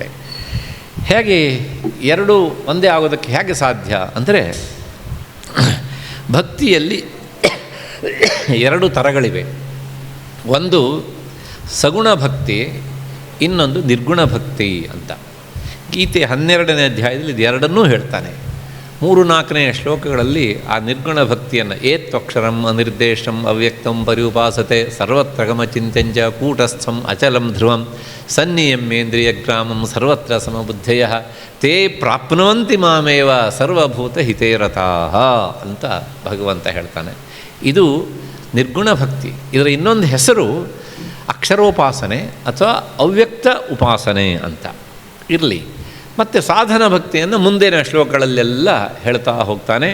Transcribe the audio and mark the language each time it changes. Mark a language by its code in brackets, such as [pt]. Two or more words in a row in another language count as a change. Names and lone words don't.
[kn] ಹೇಗೆ ಎರಡೂ ಒಂದೇ ಆಗೋದಕ್ಕೆ ಹೇಗೆ ಸಾಧ್ಯ ಅಂದರೆ, ಭಕ್ತಿಯಲ್ಲಿ ಎರಡು ಥರಗಳಿವೆ. ಒಂದು ಸಗುಣ ಭಕ್ತಿ, ಇನ್ನೊಂದು ನಿರ್ಗುಣ ಭಕ್ತಿ ಅಂತ. ಗೀತೆ 12ನೇ ಅಧ್ಯಾಯದಲ್ಲಿ ಇದು ಎರಡನ್ನೂ ಹೇಳ್ತಾನೆ. 3-4ನೇ ಶ್ಲೋಕಗಳಲ್ಲಿ ಆ ನಿರ್ಗುಣ ಭಕ್ತಿಯನ್ನು [sa] ಏತ್ವಕ್ಷರಂ ಅನಿರ್ದೇಶಂ ಅವ್ಯಕ್ತಂ ಪರ್ಯುಪಾಸತೆ ಸರ್ವತ್ರ ಗಮಚಿಂತ್ಯಂಚ ಕೂಟಸ್ಥಂ ಅಚಲಂ ಧ್ರುವಂ ಸನ್ನಿಯಮ್ಯೇಂದ್ರಿಯಗ್ರಾಮಂ ಸರ್ವತ್ರ ಸಮಬುದ್ಧಯ ತೇ ಪ್ರಾಪ್ನುವಂತಿ ಮಾಮೇವ ಸರ್ವಭೂತ ಹಿತೇರತಾಃ [kn] ಅಂತ ಭಗವಂತ ಹೇಳ್ತಾನೆ. ಇದು ನಿರ್ಗುಣ ಭಕ್ತಿ. ಇದರ ಇನ್ನೊಂದು ಹೆಸರು ಅಕ್ಷರೋಪಾಸನೆ ಅಥವಾ ಅವ್ಯಕ್ತ ಉಪಾಸನೆ ಅಂತ ಇರಲಿ. ಮತ್ತು ಸಾಧನ ಭಕ್ತಿಯನ್ನು ಮುಂದಿನ ಶ್ಲೋಕಗಳಲ್ಲೆಲ್ಲ ಹೇಳ್ತಾ ಹೋಗ್ತಾನೆ.